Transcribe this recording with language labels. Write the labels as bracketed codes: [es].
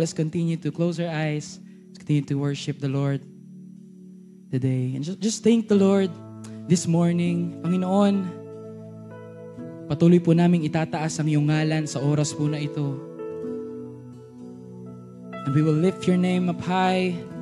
[en] Let's continue to close our eyes. Let's continue to worship the Lord today. And just thank the Lord this morning. [tl] Panginoon, patuloy po naming itataas ang iyong ngalan sa oras po na ito. [en] And we will lift your name up high.